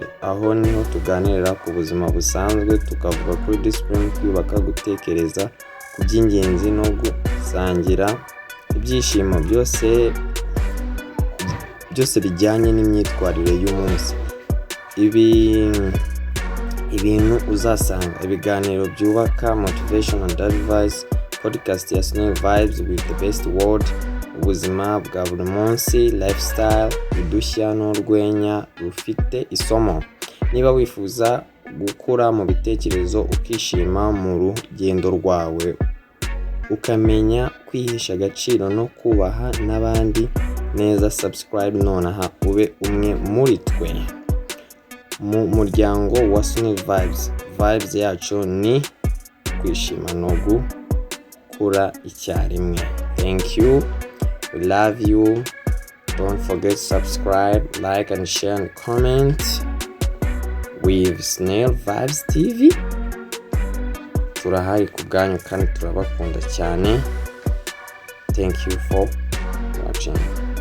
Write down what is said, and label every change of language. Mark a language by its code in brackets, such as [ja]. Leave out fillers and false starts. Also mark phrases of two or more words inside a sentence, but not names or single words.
[rw] Aho niho tuganira ku buzima busanzwe, tukavuga kuri discipline, kwiyubaka, gutekereza ku by'ingenzi no gusangira ibyishimo, byose bijyanye n'imyitwarire y'umunsi. Ibintu uzahasanga, ibiganiro byubaka, [en] motivation and advice, podcast ya Sunil Vibes with the best word, [rw] ubuzima bwa buri munsi, lifestyle, Udushya n'urwenya, rufite, isomo. Niba wifuza gukura mu bitekerezo, ukishima mu rugendo rwawe, ukamenya kwihesha agaciro no kubaha n'abandi neza, subscribe nonaha ube umwe muri twe mu muryango wa Sunil Vibes. Vibes yacu ni kwishima no gukura icyarimwe. [en] Thank you, we love you. Don't forget to subscribe, like and share and comment with Sunil Vibes TV. [rw] Turahari ku bwanyu kandi turabakunda cyane. [en] Thank you for watching.